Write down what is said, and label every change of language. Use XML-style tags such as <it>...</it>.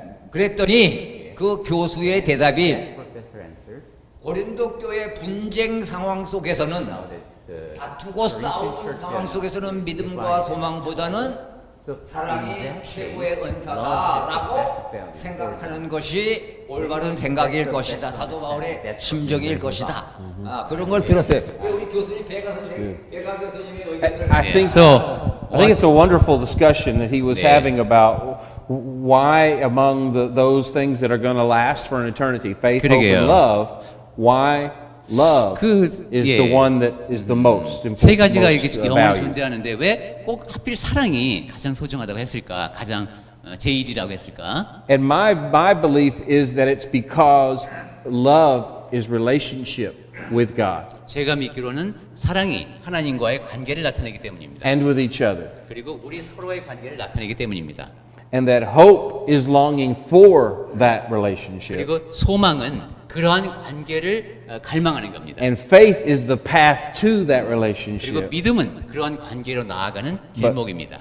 <ko>그랬더니 그 교수의 대답이 고린도 교회 분쟁 상황 속에서는, 다투고 싸우는 상황 속에서는 믿음과 소망보다는 사랑이 최고의 은사다라고 생각하는 것이 올바른 생각일 것이다. 사도 바울의 심정일 것이다. 그런 걸 들었어요. 우리 교수님 배가 교수님의 의견을</ko> <en>I think it's a wonderful discussion that he was having about why among those things that are going to last for an eternity, faith, hope, and love, why love is the one that is the most important.</en> <ko>세 가지가 이렇게</ko> <en>most</en> <ko>영원히</ko> <en>valued.</en> <ko>존재하는데 왜 꼭 하필 사랑이 가장 소중하다고 했을까? 가장 제일이라고 했을까?</ko> <en>And my belief is that it's because love is relationship with God</en> <ko>제가 믿기로는 사랑이 하나님과의 관계를 나타내기 때문입니다.</ko> <en>and with each other.</en> <ko>그리고 우리 서로의 관계를 나타내기 때문입니다.</ko> <en>And that hope is longing for that relationship.</en> <ko>그리고 소망은 그러한 관계를 갈망하는 겁니다.</ko> <en>And faith is the path to that</en> <ko>그리고</ko> <en>relationship.</en> <ko>믿음은 그러한 관계로 나아가는 길목입니다.</ko>